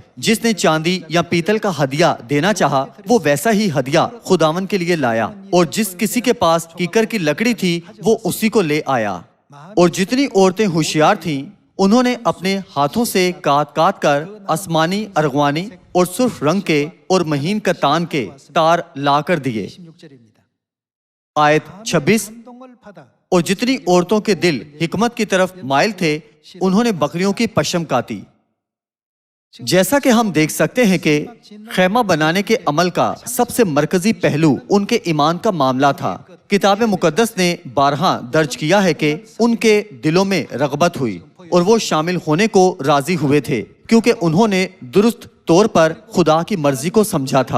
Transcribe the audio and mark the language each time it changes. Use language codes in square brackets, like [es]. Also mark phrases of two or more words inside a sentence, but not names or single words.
[ur] جس نے چاندی یا پیتل کا ہدیہ دینا چاہا وہ ویسا ہی ہدیہ خداوند کے لیے لایا، اور جس کسی کے پاس کیکر کی لکڑی تھی وہ اسی کو لے آیا۔ اور جتنی عورتیں ہوشیار تھیں انہوں نے اپنے ہاتھوں سے کاٹ کاٹ کر آسمانی، ارغوانی اور سرخ رنگ کے اور مہین کتان کے تار لا کر دیے۔ [ko] 16절입니다. [ur] آیت 26، [ko] 운동을 받아 [ur] اور جتنی عورتوں کے دل حکمت کی طرف مائل تھے انہوں نے بکریوں کی پشم کاٹی۔ جیسا کہ ہم دیکھ سکتے ہیں کہ خیمہ بنانے کے عمل کا سب سے مرکزی پہلو ان کے ایمان کا معاملہ تھا۔ کتاب مقدس نے بارہا درج کیا ہے کہ ان کے دلوں میں رغبت ہوئی اور وہ شامل ہونے کو راضی ہوئے تھے، کیونکہ انہوں نے درست طور پر خدا کی مرضی کو سمجھا تھا۔